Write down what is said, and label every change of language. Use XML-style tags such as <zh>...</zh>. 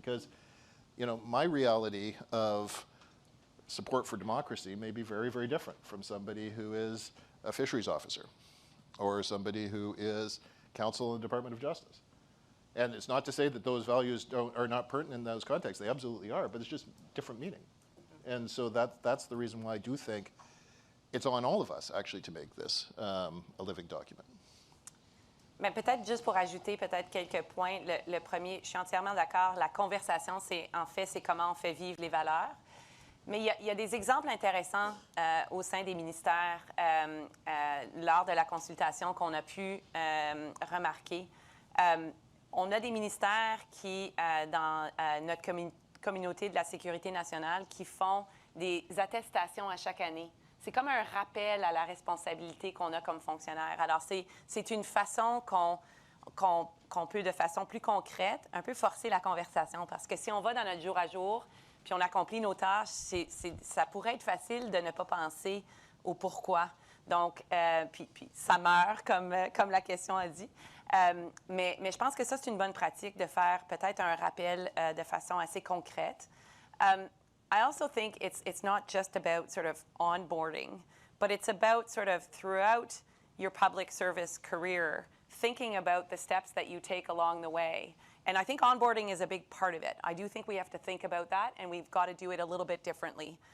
<en>Because, you know, my reality of support for democracy may be very, very different from somebody who is a fisheries officer or somebody who is counsel in the Department of Justice. And it's not to say that those values are not pertinent in those contexts. They absolutely are, but it's just different meaning. And so that's the reason why I do think it's on all of us, actually, to make this a living document.</en> <fr>Mais peut-être juste pour ajouter peut-être quelques points. Le premier, je suis entièrement d'accord. La conversation, c'est comment on fait vivre les valeurs. Mais il y a des exemples intéressants au sein des ministères lors de la consultation qu'on a pu remarquer. On a des ministères qui, dans notre communauté de la sécurité nationale, qui font des attestations à chaque année. C'est comme un rappel à la responsabilité qu'on a comme fonctionnaire. Alors, c'est une façon qu'on peut, de façon plus concrète, un peu forcer la conversation. Parce que si on va dans notre jour à jour, puis on accomplit nos tâches, ça pourrait être facile de ne pas penser au pourquoi. Donc, puis ça meurt, comme la question a dit. Mais je pense que ça, c'est une bonne pratique de faire peut-être un rappel de façon assez concrète.</fr> <en>I also think it's not just about sort of onboarding, but it's about sort of throughout your public service career, thinking about the steps that you take along the way. And I think onboarding is a big part of it. I do think we have to think about that, and we've got to do it a little bit differently.</en>